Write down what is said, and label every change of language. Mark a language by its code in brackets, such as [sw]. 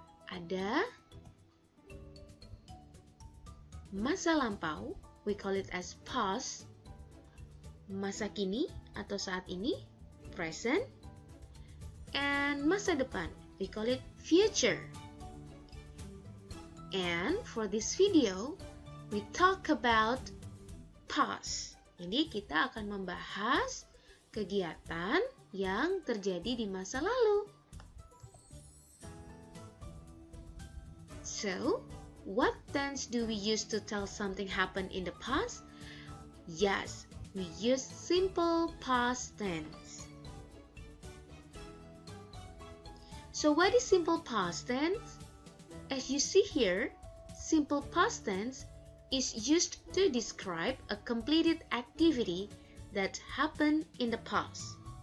[id] Ada masa lampau, [en] we call it as past, [id] masa kini atau saat ini, present, [en] and [id] masa depan, [en] we call it future. And for this video, we talk about past. [id] Jadi kita akan membahas kegiatan yang terjadi di masa lalu. [en] So, what tense do we use to tell something happened in the past? Yes, we use simple past tense. So, what is simple past tense? As you see here, simple past tense is used to describe a completed activity that happened in the past.